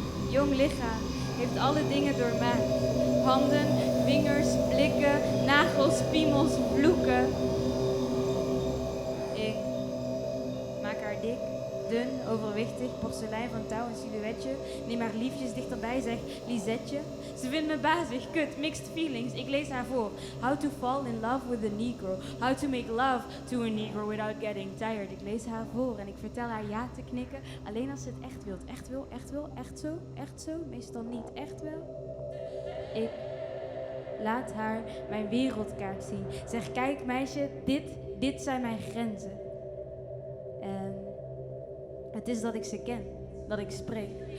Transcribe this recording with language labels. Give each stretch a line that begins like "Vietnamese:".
Dutch: Jong lichaam heeft alle dingen doormaakt. Handen, vingers, blikken, nagels, piemels, vloeken. Ik maak haar dik, dun, overwichtig, porselein van touw en silhouetje. Neem haar liefjes dichterbij, zeg Lisetje. Ze vindt me bazig, kut,
English: mixed feelings.
Dutch: Ik lees haar voor.
English: How to fall in love with a negro. How to make love to a negro without getting tired.
Dutch: Ik lees haar voor en ik vertel haar ja te knikken. Alleen als ze het echt wilt. Echt wil, echt wil, echt zo, echt zo. Meestal niet, echt wel. Ik laat haar mijn wereldkaart zien. Zeg, kijk meisje, dit zijn mijn grenzen. En het is dat ik ze ken, dat ik spreek.